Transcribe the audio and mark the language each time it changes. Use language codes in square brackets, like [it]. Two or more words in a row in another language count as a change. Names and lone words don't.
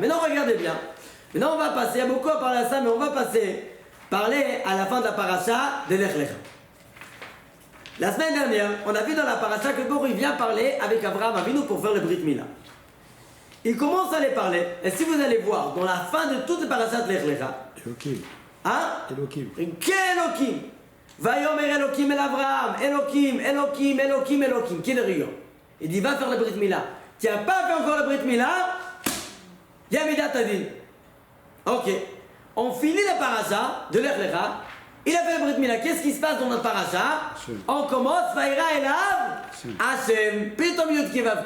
[fr] Maintenant regardez bien. Maintenant on va passer, il y a beaucoup à parler à ça, mais on va parler à la fin de la Parasha de Lech Lecha. La semaine dernière, on a vu dans la paracha que Boré vient parler avec Abraham Avinu pour faire le [he] ברית מילה. [fr] Il commence à les parler, et si vous allez voir, dans la fin de toutes les parachas de Lech Lecha, Elohim. hein? Elohim. [he] Qu'Elohim! ויאמר אלהים אל אברהם, אלהים, אלהים, אלהים, אלהים, Elohim, Elohim, [fr] qui est le rion. Il dit, va faire le [he] ברית מילה. [fr] Tu n'as pas fait encore le [he] ברית מילה, [fr] il y a [he] מידת הדין. [fr] Ok. On finit la paracha de Lech Lecha. Il a fait le [he] ברית מילה. [fr] Qu'est-ce qui se passe dans notre paracha? On commence, [he] ויירא אליו, השם, פתאום יוד קה ואו קה.